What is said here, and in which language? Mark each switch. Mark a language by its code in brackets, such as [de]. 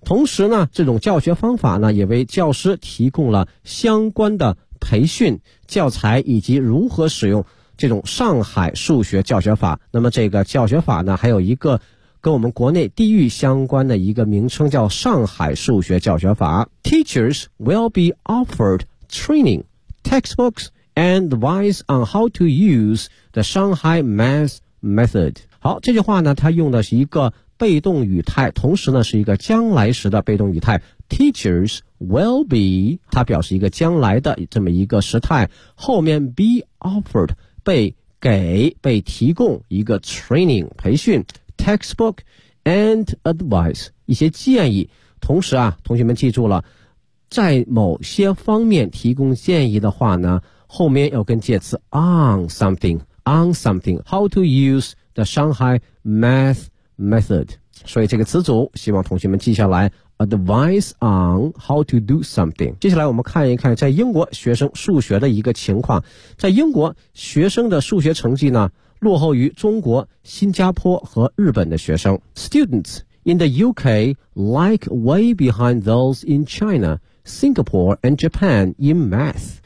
[zh] 同时呢这种教学方法呢也为教师提供了相关的培训教材以及如何使用这种上海数学教学法。那么这个教学法呢还有一个跟我们国内地域相关的一个名称叫上海数学教学法。 [en] Teachers will be offered training textbooks and advice on how to use the Shanghai math method。 [zh] 好，这句话呢它用的是一个被动语态，同时呢是一个将来时的被动语态。 [en] Teachers will be， [zh] 它表示一个将来的这么一个时态，后面 [en] be offered [zh] 被给被提供一个 training 培训 [en] textbook and advice [zh] 一些建议。同时啊同学们记住了，在某些方面提供建议的话呢后面要跟介词 [en] on something how to use the Shanghai math method， [zh] 所以这个词组希望同学们记下来， [en] advice on how to do something。 [zh] 接下来我们看一看在英国学生数学的一个情况。在英国学生的数学成绩呢落后于中国、新加坡和日本的学生。 [en] Students in the UK like way behind those in China, Singapore and Japan in math。